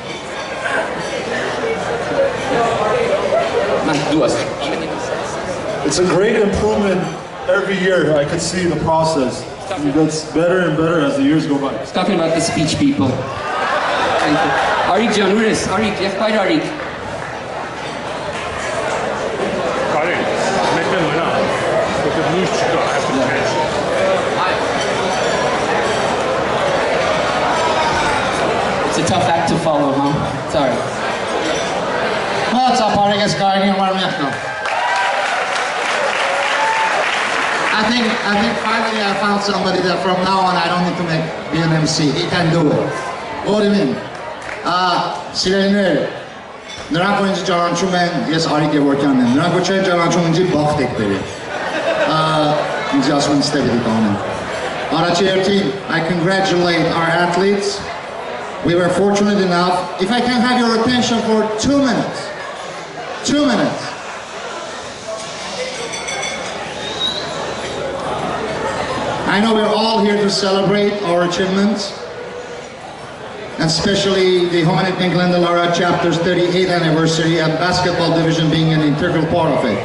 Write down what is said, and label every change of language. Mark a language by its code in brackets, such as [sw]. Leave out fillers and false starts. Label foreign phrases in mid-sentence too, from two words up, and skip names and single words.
[en] It's a great improvement every year. I can see the process. It gets better and better as the years go by. It's talking about the speech, people. Thank you. [hy] Arik ջան, ուր ես? Arik, եղբայր Arik. Կարեն, մեկն մնա, որտեղ լույս չկա, այստեղ։ [en] It's a tough act to follow, huh? Sorry. What's up, Arik? It's Garni Marmekno. I think finally I found somebody that from now on I don't need to be an MC. He can do it. What do you mean? [hy] Սիրելիներ, նրանք որ ինձ ճանաչում են, ես Արիկ Գևորգյանն եմ, նրանք որ չեն ճանաչում ինձ բախտ եք բերել։ Ինձ ասում են ստե պիտի կանեմ։ Առաջի հերթին, [en] I congratulate our athletes. We were fortunate enough, if I can have your attention for 2 minutes. 2 minutes. I know we're all here to celebrate our achievements, and especially the Homenetmen Glendalough chapter's 38th anniversary and basketball division being an integral part of it.